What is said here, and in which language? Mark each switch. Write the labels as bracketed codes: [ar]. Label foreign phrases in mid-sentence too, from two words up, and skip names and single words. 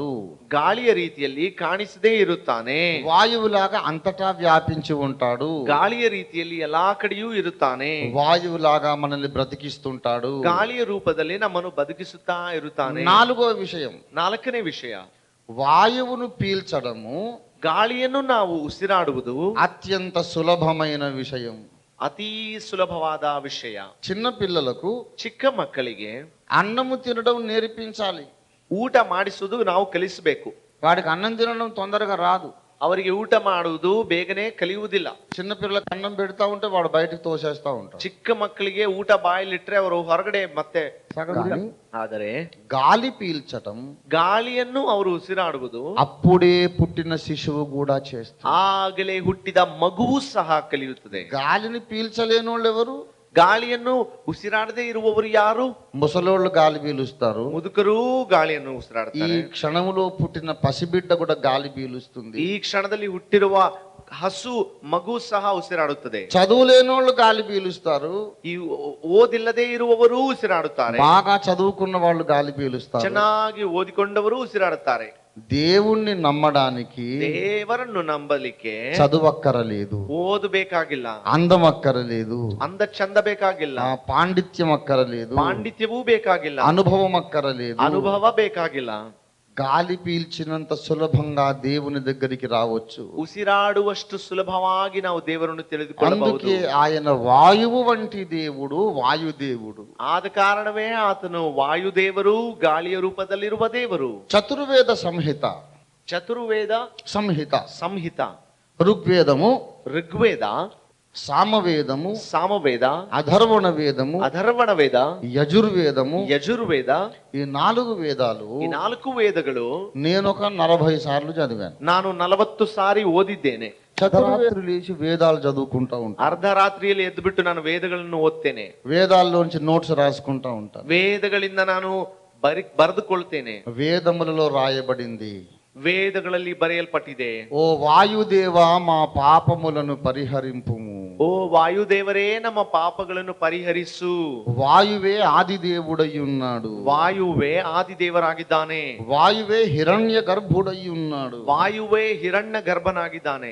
[kn] ಗಾಳಿಯ ರೀತಿಯಲ್ಲಿ ಕಾಣಿಸದೇ ಇರುತ್ತಾನೆ. [te] వాయువులాగా అంతటా వ్యాపించి ఉంటాడు. [kn] ಗಾಳಿಯ ರೀತಿಯಲ್ಲಿ ಎಲ್ಲಾ ಕಡೆಯೂ ಇರುತ್ತಾನೆ. [te] వాయువులాగా మనల్ని బ్రతికిస్తుంటాడు. [kn] ಗಾಳಿಯ ರೂಪದಲ್ಲಿ ನಮ್ಮನ್ನು ಬದುಕಿಸುತ್ತಾ ಇರುತ್ತಾನೆ. [te] నాలుగో విషయం, [kn] ನಾಲ್ಕನೇ ವಿಷಯ, [te] వాయువును పీల్చడము [kn] ಗಾಳಿಯನ್ನು ನಾವು ಉಸಿರಾಡುವುದು [te] అత్యంత సులభమైన విషయం. [kn] ಅತೀ ಸುಲಭವಾದ ವಿಷಯ. [te] చిన్న పిల్లలకు [kn] ಚಿಕ್ಕ ಮಕ್ಕಳಿಗೆ [te] అన్నము తినడం నేర్పించాలి. [kn] ಊಟ ಮಾಡಿಸುವುದು ನಾವು ಕಲಿಸಬೇಕು. [te] వాడికి అన్నం తినడం తొందరగా రాదు. [kn] ಅವರಿಗೆ ಊಟ ಮಾಡುವುದು ಬೇಗನೆ ಕಲಿಯುವುದಿಲ್ಲ. [te] చిన్న పిల్లలకు అన్నం పెడతా ఉంటే వాడు బయటకు తోసేస్తా ఉంటాడు. [kn] ಚಿಕ್ಕ ಮಕ್ಕಳಿಗೆ ಊಟ ಬಾಯಲ್ಲಿಟ್ರೆ ಅವರು ಹೊರಗಡೆ ಮತ್ತೆ ಆದರೆ [te] గాలి పీల్చటం, [kn] ಗಾಳಿಯನ್ನು ಅವರು ಉಸಿರಾಡುವುದು [te] అప్పుడే పుట్టిన శిశువు కూడా చేస్తారు. [kn] ಆಗಲೇ ಹುಟ್ಟಿದ ಮಗುವು ಸಹ ಕಲಿಯುತ್ತದೆ. [te] గాలిని పీల్చలేని వాళ్ళు ఎవరు? [kn] ಗಾಳಿಯನ್ನು ಉಸಿರಾಡದೆ ಇರುವವರು ಯಾರು? [te] ముసలోళ్ళు గాలి పీలుస్తారు. [kn] ಮುದುಕರೂ ಗಾಳಿಯನ್ನು ಉಸಿರಾಡುತ್ತಾರೆ. [te] ఈ క్షణములో పుట్టిన పసిబిడ్డ కూడా గాలి పీలుస్తుంది. [kn] ಈ ಕ್ಷಣದಲ್ಲಿ ಹುಟ್ಟಿರುವ ಹಸು ಮಗು ಸಹ ಉಸಿರಾಡುತ್ತದೆ. [te] చదువు లేనోళ్ళు గాలి పీలుస్తారు. [kn] ಈ ಓದಿಲ್ಲದೆ ಇರುವವರು ಉಸಿರಾಡುತ್ತಾರೆ. [te] బాగా చదువుకున్న వాళ్ళు గాలి పీలుస్తారు. [kn] ಚೆನ್ನಾಗಿ ಓದಿಕೊಂಡವರು ಉಸಿರಾಡುತ್ತಾರೆ. [te] దేవుణ్ణి నమ్మడానికి [kn] ದೇವರನ್ನು ನಂಬಲಿಕ್ಕೆ [te] చదువక్కరలేదు, [kn] ಓದಬೇಕಾಗಿಲ್ಲ, [te] అందం అక్కరలేదు, [kn] ಅಂದ ಚಂದ ಬೇಕಾಗಿಲ್ಲ, [te] పాండిత్యం అక్కరలేదు, [kn] ಪಾಂಡಿತ್ಯವೂ ಬೇಕಾಗಿಲ್ಲ, [te] అనుభవం అక్కరలేదు, [kn] ಅನುಭವ ಬೇಕಾಗಿಲ್ಲ. [te] గాలి పీల్చినంత సులభంగా దేవుని దగ్గరికి రావచ్చు. [kn] ಉಸಿರಾಡುವಷ್ಟು ಸುಲಭವಾಗಿ ನಾವು ದೇವರನ್ನು ತಿಳಿದುಕೊಳ್ಳಬಹುದು. [te] అందుకే ఆయన వాయువు వంటి దేవుడు, వాయుదేవుడు. [kn] ಆದ ಕಾರಣವೇ ಆತನು ವಾಯುದೇವರು, ಗಾಳಿಯ ರೂಪದಲ್ಲಿರುವ ದೇವರು. [te] చతుర్వేద సంహిత, [kn] ಚತುರ್ವೇದ [te] సంహిత, [kn] ಸಂಹಿತ, [te] ఋగ్వేదము, [kn] ಋಗ್ವೇದ, [te] సామవేదము, [kn] ಸಾಮವೇದ, [te] అధర్వణ వేదము, [kn] ಅಥರ್ವಣ ವೇದ, [te] యజుర్వేదము, [kn] ಯಜುರ್ವೇದ, [te] ఈ 4 వేదాలు [kn] ಈ 4 ವೇದಗಳು [te] నేను ఒక 40 సార్లు చదివాను. [kn] ನಾನು 40 ಸಾರಿ ಓದಿದ್ದೇನೆ. [te] చతుర్వేదులు లేచి వేదాలు చదువుకుంటా ఉంటాను. [kn] ಅರ್ಧ ರಾತ್ರಿಯಲ್ಲಿ ಎದ್ದು ಬಿಟ್ಟು ನಾನು ವೇದಗಳನ್ನು ಓದ್ತೇನೆ. [te] వేదాల్లోంచి నోట్స్ రాసుకుంటా ఉంటాను. [kn] ವೇದಗಳಿಂದ ನಾನು ಬರೆದುಕೊಳ್ತೇನೆ. [te] వేదములలో రాయబడింది, [kn] ವೇದಗಳಲ್ಲಿ ಬರೆಯಲ್ಪಟ್ಟಿದೆ, [te] ఓ వాయుదేవా మా పాపములను పరిహరింపుము. [kn] ಓ ವಾಯುದೇವರೇ ನಮ್ಮ ಪಾಪಗಳನ್ನು ಪರಿಹರಿಸು. [te] వాయువే ఆదిదేవుడై ఉన్నాడు. [kn] ವಾಯುವೇ ಆದಿದೇವರಾಗಿದ್ದಾನೆ. [te] వాయువే హిరణ్య గర్భుడై ఉన్నాడు. [kn] ವಾಯುವೇ ಹಿರಣ್ಯ ಗರ್ಭನಾಗಿದ್ದಾನೆ.